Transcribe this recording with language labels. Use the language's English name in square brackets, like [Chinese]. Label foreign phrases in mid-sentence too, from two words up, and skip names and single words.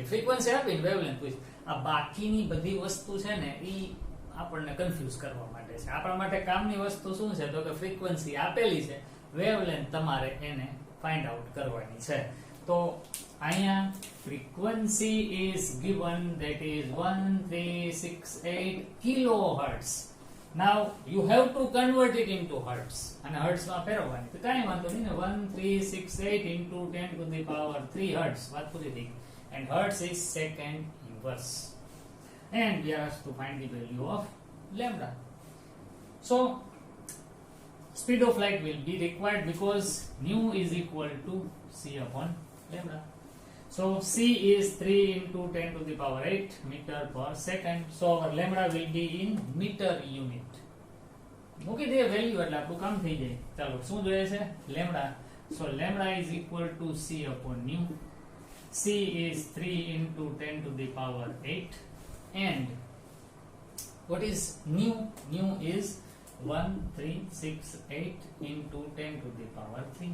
[Gujarati] ફ્રીક્વન્સી આપીને વેવલેન્થ પૂછ. આ બાકીની બધી વસ્તુ છે ને ઈ આપણને કન્ફ્યુઝ કરવા માટે છે. આપણા માટે કામની વસ્તુ શું છે? તો કે ફ્રીક્વન્સી આપેલી છે, વેવલેન્થ તમારે એને [English] find out [Gujarati] કરવાની છે. તો અહીંયા [English] frequency is given, that is 1368 kilohertz. Now you have to convert it into hertz, [Gujarati] અને hertz માં ફેરવવાની. તો કાંઈ વાંધો નહીં ને, 1368 [English] into 10 to the power 3 hertz. [Gujarati] વાત પૂરી થઈ. [English] And hertz is second inverse, and we are asked to find the value of lambda. So speed of light will be required because nu is equal to c upon lambda. So c is 3 into 10 to the power 8 meter per second. So our lambda will be in meter unit. [Gujarati] મૂકી દે વેલ્યુ એટલે આપણું કામ થઈ જાય. ચાલો શું જોઈએ છે? લેમ્ડા. [English] So lambda is equal to c upon nu. C is 3 into 10 to the power 8, and what is nu? Nu is 1368 into 10 to the power 3.